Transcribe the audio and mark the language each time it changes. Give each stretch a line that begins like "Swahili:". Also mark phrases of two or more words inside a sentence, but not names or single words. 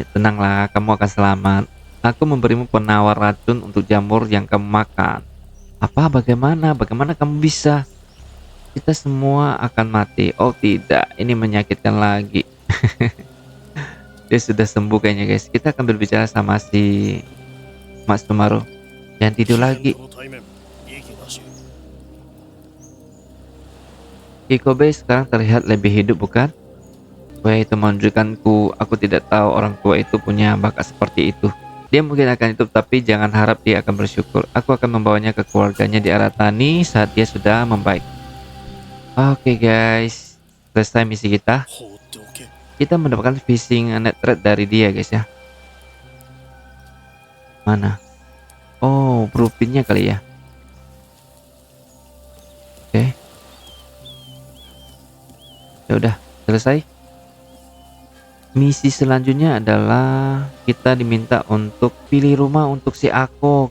Indonesian: Tenanglah, kamu akan selamat. Aku memberimu penawar racun untuk jamur yang kamu makan. Apa? Bagaimana? Bagaimana kamu bisa? Kita semua akan mati. Oh tidak, ini menyakitkan lagi. Dia sudah sembuh kayaknya guys. Kita akan berbicara sama si Mas Tumaru. Jangan tidur lagi.
Japanese: この対面息なし
Indonesian: Hikobe sekarang terlihat lebih hidup bukan? Kue itu menunjukkanku, aku tidak tahu orang tua itu punya bakat seperti itu. Dia mungkin akan hidup tapi jangan harap dia akan bersyukur. Aku akan membawanya ke keluarganya di Aratani saat dia sudah membaik. Oke guys, selesai misi kita.
Japanese: 放っておけ
Indonesian: Kita mendapatkan
English: fishing net thread
Indonesian: dari dia guys ya. Mana? Oh, blueprintnya kali ya. Oke. Ya udah, selesai. Misi selanjutnya adalah kita diminta untuk pilih rumah untuk si Ako.